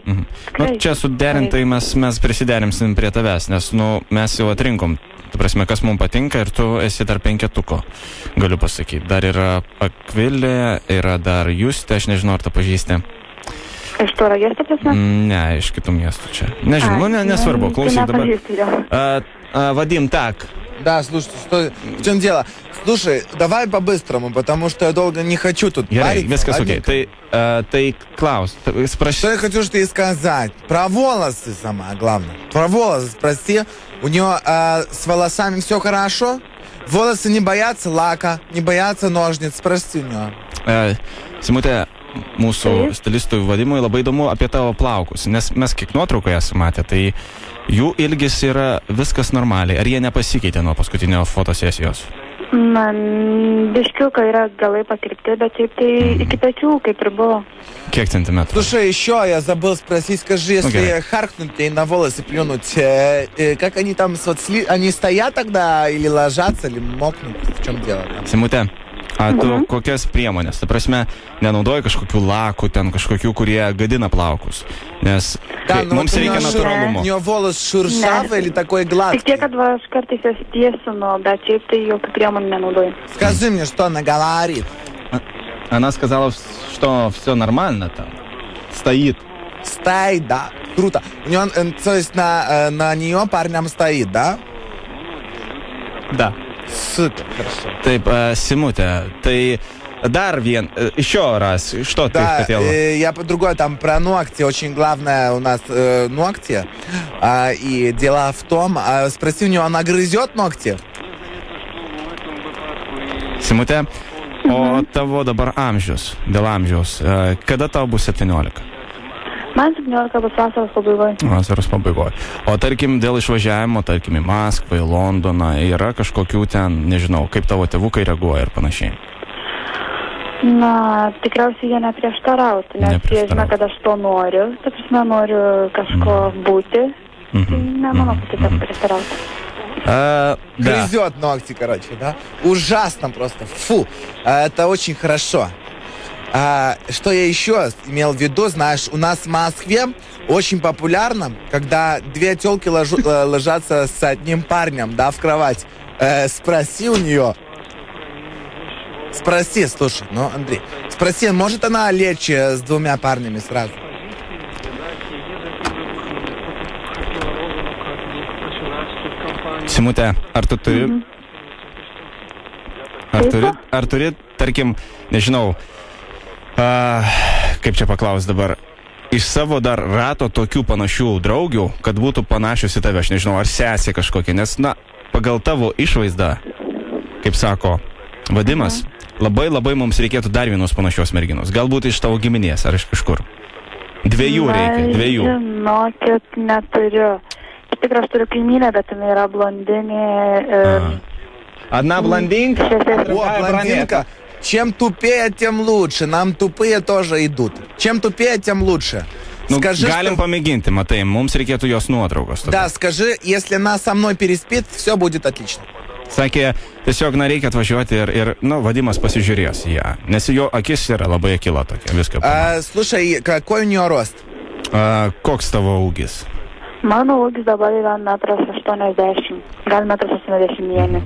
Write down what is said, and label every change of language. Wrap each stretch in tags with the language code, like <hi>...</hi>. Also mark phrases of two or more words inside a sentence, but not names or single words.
<lt>Nu, čia suderintai mes prisiderinsim prie tavęs, nes mes jau atrinkom, ta prasme, kas mums patinka ir tu esi dar 5-tuko, galiu pasakyti. Dar yra Akvilė, yra dar Justė, aš nežinau, ar tu pažįsti. Iš Tauragės, ta prasme? Ne, iš kitų miestų čia. Nežinau, nesvarbu, klausyk dabar.</lt> <ru>Vadim, так. Да, слушай, в чем дело? Слушай, давай по-быстрому, потому что я долго не хочу тут париться.</ru> <lt>Viskas okei. Tai klaus,</lt> <ru>спроси. Что я хочу что-то сказать? Про волосы самое главное. Про волосы спроси. У нее с волосами все хорошо? Волосы не боятся лака, не боятся ножниц. Спроси у нее.</ru> <lt>Simutė, mūsų stilistui Vadimui labai įdomu apie tavo plaukus, nes mes kiek nuotraukoje esame matę, tai jų ilgis yra viskas normaliai. Ar jie nepasikeitė nuo paskutinio fotosesijos? Na, biškiukai yra galai pakirpti, bet taip tai iki pečių, kaip ir buvo. Kiek centimeтров?</lt> <ru>Слушай, еще я забыл спросить, скажи, если харкнуть и на волосы плюнуть, как они там, они стоят тогда или ложатся, или мокнут? В чем дело?</ru> <lt>Simutė, tu kokias priemonės? Ta prasme, nenaudoji kažkokių lakų, ten kažkokių, kurie gadina plaukus. Nes mums reikia natūralumo.</lt> <ru>У нее волос шершавый или такой гладкий?</ru> <lt>Tik tiek, kad aš kartais jas tiesinu, bet šiaip tai jokių priemonių nenaudoju.</lt> <ru>Скажи мне, что она говорит. Она сказала, что все нормально там. Стоит. Стоит, да. Круто. У нее, то есть на нее парням стоит, да? Да. Супер, хорошо.</ru> <lt>Taip, Simutė, tai dar</lt> <ru>еще раз, что ты хотела? Я по-другому, там про ногти, очень главное у нас ногти, и дело в том, спроси у нее, она грызет ногти?</ru> <lt>Simutė, o tavo dabar amžius, dėl amžiaus, kada tau bus 17? Man 17 bus vasaros pabaigoje. Vasaros pabaigoje. O tarkim, dėl išvažiavimo, tarkim, į Maskvą, į Londoną, yra kažkokių ten, nežinau, kaip tavo tėvukai reaguoja ir panašiai? Na, tikriausiai jie neprieštarautų, nes jie žino, kad aš to noriu. Ta prasme, noriu kažko būti. Nemanau, kad jie prieštarautų.</lt> <ru>Грызет ногти, короче, да? Ужасно просто. Фу. Это очень хорошо. Что я еще имел в виду, знаешь, у нас в Москве очень популярно, когда две тёлки ложатся с одним парнем, да, в кровать. Спроси у нее. Спроси, слушай, Андрей, спроси, может она лечь с двумя парнями сразу?</ru> <lt>Simutė, ar tu turi... Ar turi, tarkim, nežinau, kaip čia paklaus dabar, iš savo dar rato tokių panašių draugių, kad būtų panašios į tave, aš nežinau, ar sesė kažkokia, nes, pagal tavo išvaizdą, kaip sako Vadimas, labai mums reikėtų dar vienos panašios merginos, galbūt iš tavo giminės, ar iš kažkur. Dviejų reikia. Žinokit, neturiu. Tikrai aš turiu kaimynę, bet yra blondinė.</lt> <ru>Одна блондинка, О, блондинка. Чем тупее, тем лучше. Нам тупые тоже идут. Чем тупее, тем лучше. Скажи,</ru> <lt>galim pamėginti, matai, mums reikėtų jos nuotraukos. Tada.</lt> <ru>Да, скажи, если она со мной переспит, все будет отлично.</ru> <lt>Sakė, tiesiog reikia atvažiuoti ir Vadimas pasižiūrės ją, nes jo akis yra labai akila tokia, viską.</lt> <ru>Слушай, какой у нее рост?</ru> <lt>Koks tavo ūgis? Mano ūgis dabar yra 1,80 m, gal 1,81 m.</lt>